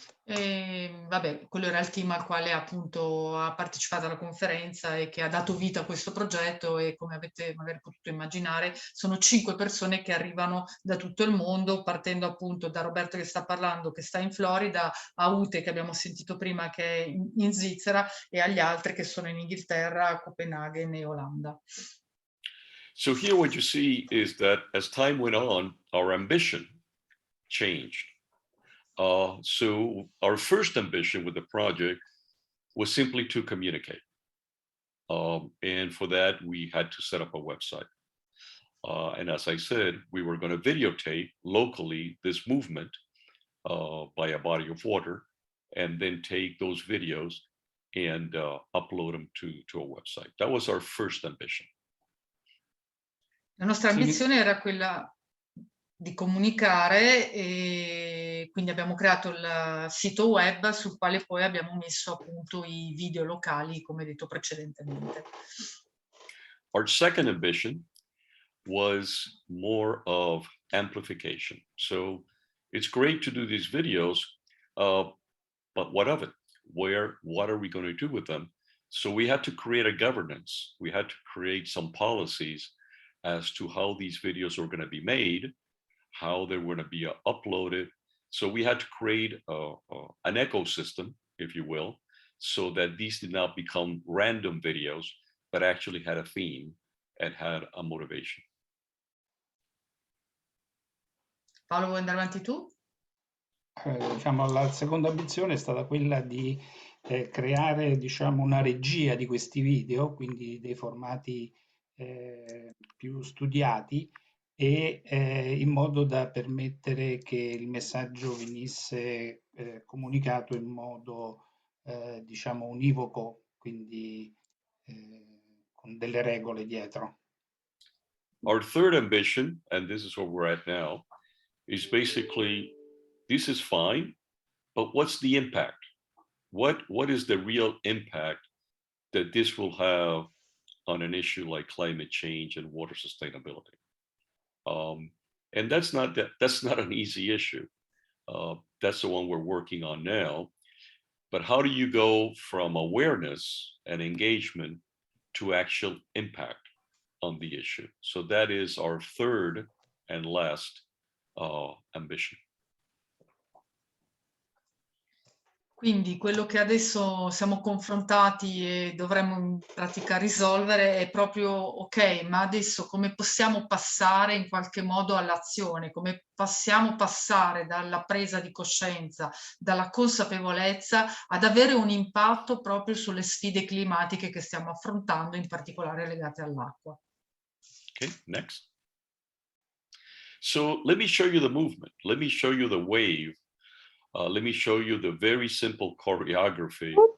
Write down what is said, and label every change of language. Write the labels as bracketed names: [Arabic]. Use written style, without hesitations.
[Italian] Vabbè, quello era il team al quale appunto ha partecipato alla conferenza e che ha dato vita a questo progetto, e come avete magari potuto immaginare sono 5 persone che arrivano da tutto il mondo, partendo appunto da Roberto che sta parlando, che sta in Florida, a Ute che abbiamo sentito prima che è in Svizzera, e agli altri che sono in Inghilterra, Copenaghen e Olanda. [English] So here what you see is that as time went on, our ambition changed. So our first ambition with the project was simply to communicate. And for that, we had to set up a website. And as I said, we were going to videotape locally this movement by a body of water, and then take those videos and upload them to a website. That was our first ambition. [Italian] La nostra ambizione era quella di comunicare, e quindi abbiamo creato il sito web sul quale poi abbiamo messo appunto i video locali, come detto precedentemente. [English] Our second ambition was more of amplification. So it's great to do these videos, but what of it? What are we going to do with them? So we had to create a governance. We had to create some policies as to how these videos are going to be made, how they're going to be uploaded. So we had to create an ecosystem, if you will, so that these did not become random videos, but actually had a theme and had a motivation. [Italian] Paolo, vuoi andare avanti tu? Diciamo, la seconda ambizione è stata quella di creare, diciamo, una regia di questi video, quindi dei formati più studiati, e in modo da permettere che il messaggio venisse comunicato in modo diciamo univoco, quindi con delle regole dietro. [English] Our third ambition, and this is where we're at now, is basically, this is fine, but what's the impact? What is the real impact that this will have on an issue like climate change and water sustainability? And that's not an easy issue. That's the one we're working on now. But how do you go from awareness and engagement to actual impact on the issue? So that is our third and last ambition. [Italian] Quindi quello che adesso siamo confrontati e dovremmo in pratica risolvere è proprio, ok, ma adesso come possiamo passare in qualche modo all'azione? Come possiamo passare dalla presa di coscienza, dalla consapevolezza, ad avere un impatto proprio sulle sfide climatiche che stiamo affrontando, in particolare legate all'acqua? [English] Okay, next. So let me show you the movement. Let me show you the wave. Let me show you the very simple choreography.